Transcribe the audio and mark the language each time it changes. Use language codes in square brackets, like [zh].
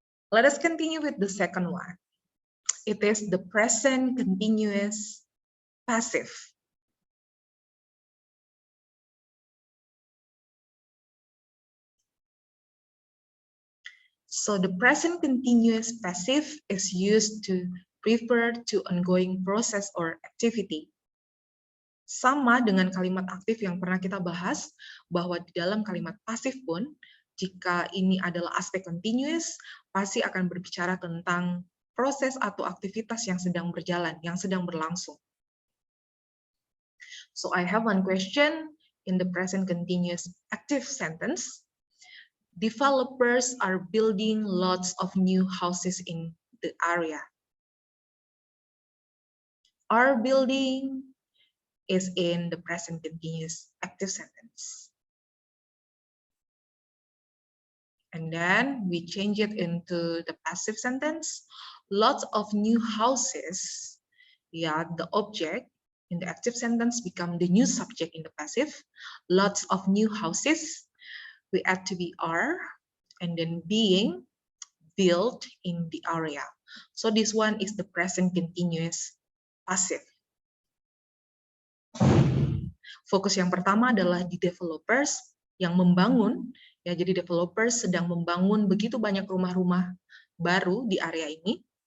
[en] Let us continue with the second one. It is the present continuous passive. So the present continuous passive is used to refer to ongoing process or activity. [id] Sama dengan kalimat aktif yang pernah kita bahas, bahwa di dalam kalimat pasif pun, jika ini adalah aspek continuous, pasti akan berbicara tentang proses atau aktivitas yang sedang berjalan, yang sedang berlangsung. [en] So I have one question in the present continuous active sentence. Developers are building lots of new houses in the area. Are building is in the present continuous active sentence. And then we change it into the passive sentence. Lots of new houses. Yeah, the object in the active sentence become the new subject in the passive. Lots of new houses. We add to be are, and then being built in the area. So this one is the present continuous passive. [id] Fokus yang pertama adalah di developers yang membangun, ya, jadi developers sedang membangun begitu banyak rumah-rumah baru di area ini.